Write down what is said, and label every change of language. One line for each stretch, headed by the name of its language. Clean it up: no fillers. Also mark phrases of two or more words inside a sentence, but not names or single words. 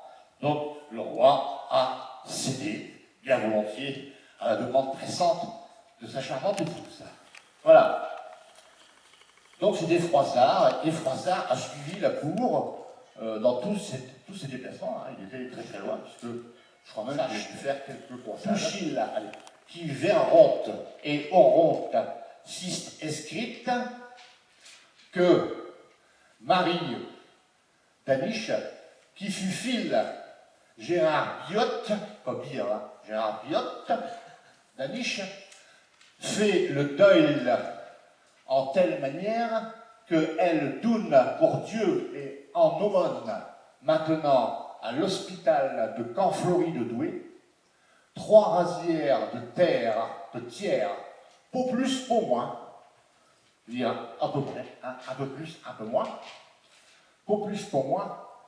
French: Donc le roi a cédé, bien volontiers, à la demande pressante de sa charmante épouse. Voilà. Donc c'était Froissart, et Froissart a suivi la cour dans tous ses déplacements. Hein. Il était très très loin, puisque je crois même qu'il a pu faire quelques croisades. Qui verronte et oronte sist escrite que Marie d'Aniche, qui fut fille Gérard Biotte, pas Biot, hein, Gérard Biotte d'Aniche, fait le deuil en telle manière qu'elle donne pour Dieu et en aumône maintenant à l'hôpital de Canfleury de Douai 3 rasières de terre, de tiers, pour plus, pour moins, je veux dire à peu près, hein, un peu plus, un peu moins, pour plus, pour moins,